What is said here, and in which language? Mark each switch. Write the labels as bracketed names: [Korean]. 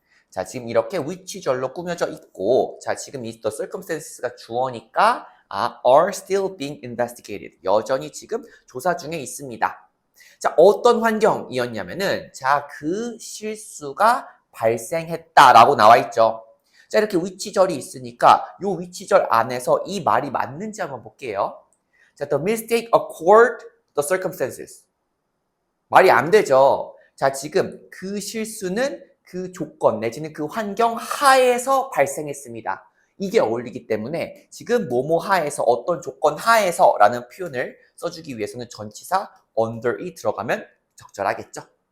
[Korean] 자, 지금 이렇게 위치절로 꾸며져 있고 자, 지금 이 the circumstances가 주어니까 are still being investigated. 여전히 지금 조사 중에 있습니다. 자, 어떤 환경이었냐면은 자, 그 실수가 발생했다라고 나와 있죠. 자, 이렇게 위치절이 있으니까 이 위치절 안에서 이 말이 맞는지 한번 볼게요. [English] 자, the mistake occurred the circumstances. [Korean] 말이 안 되죠. 자, 지금 그 실수는 그 조건 내지는 그 환경 하에서 발생했습니다. 이게 어울리기 때문에 지금 뭐뭐 하에서 어떤 조건 하에서 라는 표현을 써주기 위해서는 전치사 under이 들어가면 적절하겠죠.